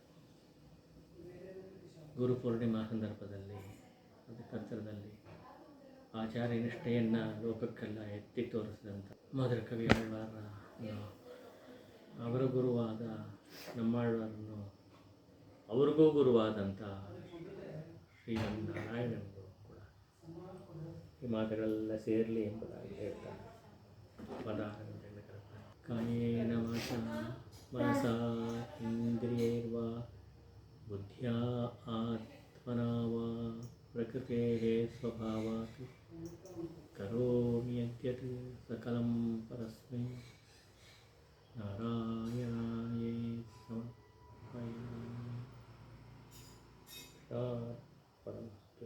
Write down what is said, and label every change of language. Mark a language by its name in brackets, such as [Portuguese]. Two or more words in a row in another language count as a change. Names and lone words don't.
[Kannada] ಗುರು ಪೂರ್ಣಿಮಾ ಸಂದರ್ಭದಲ್ಲಿ ಅದಕ್ಕೆ ಹತ್ತಿರದಲ್ಲಿ ಆಚಾರ್ಯ ನಿಷ್ಠೆಯನ್ನು ಲೋಕಕ್ಕೆಲ್ಲ ಎತ್ತಿ ತೋರಿಸಿದಂಥ ಮಧುರಕವಿ ಆಳ್ವಾರ ಅವರ ಗುರುವಾದ ನಮ್ಮಾಳ್ವಾರನ್ನು ಅವ್ರಿಗೂ ಗುರುವಾದಂಥ ಶ್ರೀಮನ್ನಾರಾಯಣನಿಗೂ ಕೂಡ ಈ ಮಾತುಗಳೆಲ್ಲ ಸೇರಲಿ ಎಂಬುದಾಗಿ ಹೇಳ್ತಾರೆ. [Sanskrit] ಕಾಯೇನ ವಾಚಾ ಮನಸಾ ಇಂದ್ರಿಯೈರ್ವಾ ಬುದ್ಧ್ಯಾ ಆತ್ಮನಾ ವಾ ಪ್ರಕೃತೇಃ ಸ್ವಭಾವಾತ್ ಕರೋಮಿ ಯದ್ಯತ್ ಸಕಲಂ ಪರಸ್ಮೈ ನಾರಾಯಣಾಯೇತಿ ಸಮರ್ಪಯಾಮಿ.